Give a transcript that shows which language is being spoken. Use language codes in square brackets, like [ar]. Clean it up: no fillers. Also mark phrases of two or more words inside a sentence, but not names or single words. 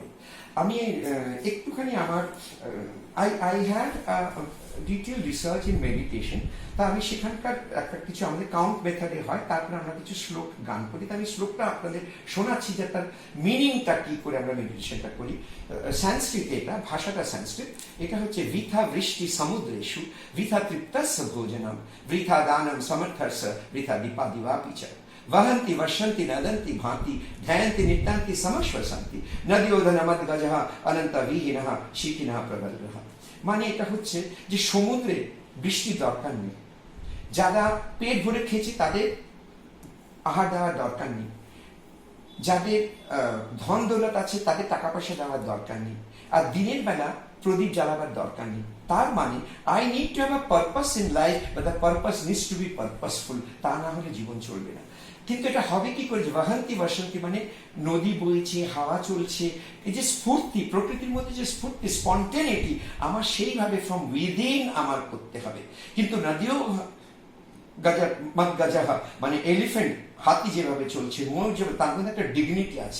[bn] আমি একটুখানি আমার [en] I had detail research in meditation, [bn] তা আমি সেখানকার একটা কিছু আমাদের [en] count method [bn] হয়, তারপরে আমরা কিছু শ্লোক গান করি। তা আমি শ্লোকটা আপনাদের শোনাচ্ছি যে তার মিনিংটা কি করে আমরা মেডিটেশনটা করি। সংস্কৃতে এটা, ভাষাটা সংস্কৃত। এটা হচ্ছে [sa] বৃথা বৃষ্টি সমুদ্রেষু বৃথা তৃপ্তস্য ভোজনম বৃথা দানম সমর্থস্য বৃথা দীপা দিবাপিচ वहन्ति वर्षन्ति नदन्ति भांति ध्यायन्ति नित्यान्ति समश्वसन्ति नद्योधनमद गजः अनंत विहीनः शीकिनः प्रबलः। [bn] মানে এটা হচ্ছে যে সমুদ্রে বৃষ্টির দরকার নেই, যারা পেট ভরে খেয়েছে তাদের আহার দেওয়ার দরকার নেই, যাদের ধন দৌলত আছে তাদের টাকা পয়সা দেওয়ার দরকার নেই, আর দিনের বেলা প্রদীপ জ্বালাবার দরকার নেই। তার মানে [en] I need to have a purpose in life, but the purpose needs to be purposeful. [bn] তা না হলে জীবন চলবে না। কিন্তু এটা হবে কি করে? [sa] বহন্তি বসন্তি [bn] মানে নদী বইছে, হাওয়া চলছে, এই যে স্ফূর্তি, প্রকৃতির মধ্যে যে স্ফূর্তি, স্পন্টেনিটি, আমার সেইভাবে [en] from within [bn] আমার করতে হবে। কিন্তু নদীও গজাহা মানে এলিফেন্ট, হাতি যেভাবে চলছে, ময়ূর যেভাবে, তার মধ্যে একটা ডিগনিটি আছে।